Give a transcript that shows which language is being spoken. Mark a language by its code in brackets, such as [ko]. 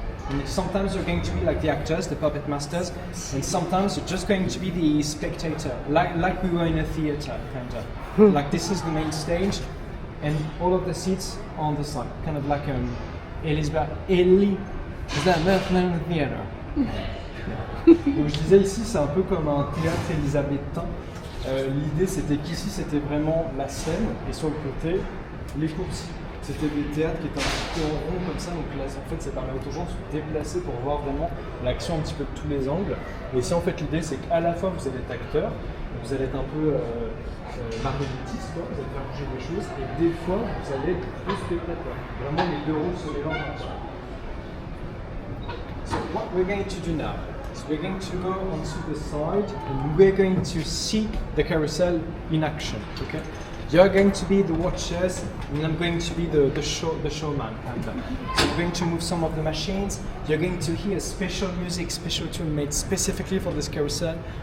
[en] And sometimes you're going to be like the actors, the puppet masters, and sometimes you're just going to be the spectator, like we were in a theater, kind of. Like this is the main stage, and all of the seats on the side, kind of like Elizabeth Theater. [fr] Donc je disais ici, c'est un peu comme un théâtre élisabétain. L'idée c'était qu'ici c'était vraiment la scène, et sur le côté, les coursiers. C'était des théâtres qui étaient un petit peu en rond comme ça, donc là en fait ça permet aux gens de se déplacer pour voir vraiment l'action un petit peu de tous les angles. Et ici en fait l'idée c'est qu'à la fois vous allez être acteur, vous allez être un peu marionnettiste, vous allez faire bouger des choses, et des fois vous allez être plus spectateur. Vraiment les deux rôles se mélangent ensemble. [en] So what we're going to do now is we're going to go onto the side and we're going to see the carousel in action. Okay? You're going to be the watchers, and I'm going to be the showman. So we're going to move some of the machines. You're going to hear special music, special tune made specifically for this carousel.